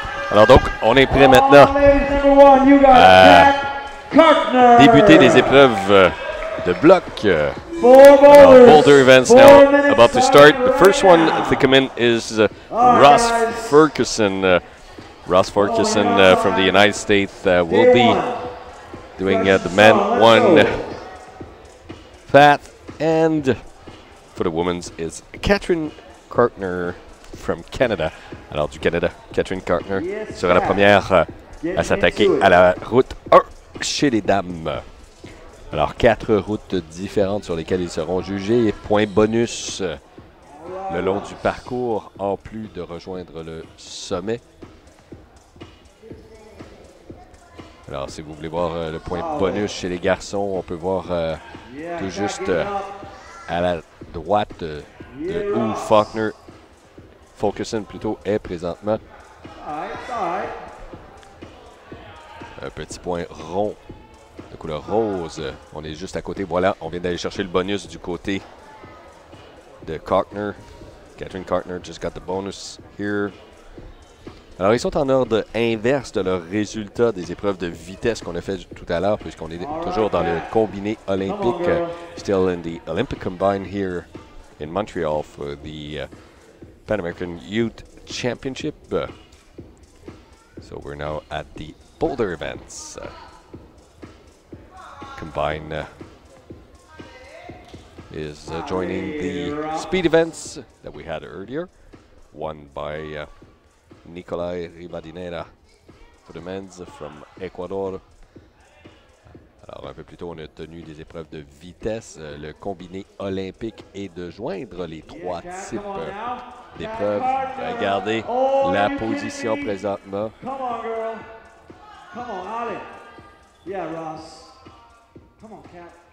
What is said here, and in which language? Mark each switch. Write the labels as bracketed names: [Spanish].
[French] Alors donc, on est prêt maintenant à débuter les épreuves de bloc. [English] Boulder events now about to start. The first one to come in is Ross Ferguson. Ross Ferguson from the United States will be doing the men one path, and for the women's is Catherine Kartner from Canada. [French] Alors du Canada, Catherine Kartner sera la première à s'attaquer à la route 1 chez les dames. Alors 4 routes différentes sur lesquelles ils seront jugés. Point bonus le long du parcours en plus de rejoindre le sommet. Alors si vous voulez voir le point bonus chez les garçons, on peut voir tout juste à la droite de où Ferguson plutôt est présentement. Un petit point rond de couleur rose. On est juste à côté. Voilà, on vient d'aller chercher le bonus du côté de Kartner. [English] Catherine Kartner just got the bonus here. [French] Alors, ils sont en ordre inverse de leur résultat des épreuves de vitesse qu'on a fait tout à l'heure, puisqu'on est toujours dans le combiné olympique. [English] Still in the Olympic combine here in Montreal for the Pan American Youth Championship. So we're now at the Boulder events. Combine is joining the speed events that we had earlier, won by Nicolai Ribadinera for the men's from Ecuador. [French] Alors un peu plus tôt, on a tenu des épreuves de vitesse. Le combiné olympique est de joindre les 3 types d'épreuves. Regardez la position présentement. [English] Come on, girl. Come on, Ollie. Yeah, Ross. Come on, Cat.